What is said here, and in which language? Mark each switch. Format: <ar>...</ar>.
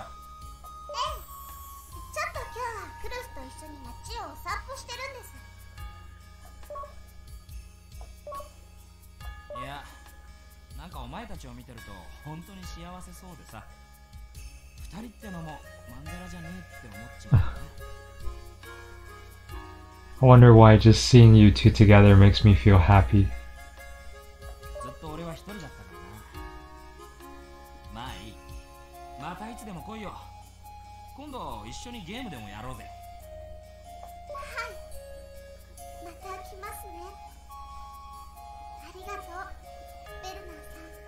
<ja>ちょっと今日はクルスと一緒に街をお散歩してるんです。いや、なんかお前たちを見てると本当に幸せそうでさ、二人ってのもマンデラじゃねえって思っちまうね。</ja> <en>I wonder why just seeing you two together makes me feel happy.</en> <ja>ずっと俺は一人だったからな。まあいい、またいつでも来いよ。今度一緒にゲームでもやろうぜ。はい、また来ますね。ありがとうベルナーさん。</ja>